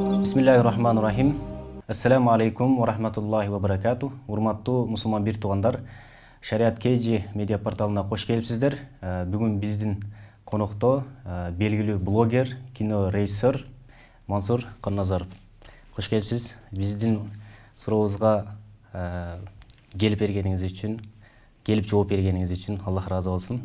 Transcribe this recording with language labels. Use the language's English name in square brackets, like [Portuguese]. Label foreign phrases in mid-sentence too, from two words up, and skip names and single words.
[Arabic] بسم الله الرحمن الرحيم. السلام عليكم و رحمة الله و بركاته. [Kyrgyz] Урматтуу мусулман бир туугандар, Шариат KG медиа порталына кош келипсиздер. Бүгүн биздин конокто белгилүү блогер, кино режиссер Мансур Канназаров. Кош келипсиз. Биздин сурообузга келип бергениңиз үчүн, келип жооп бергениңиз үчүн Аллах разы болсун.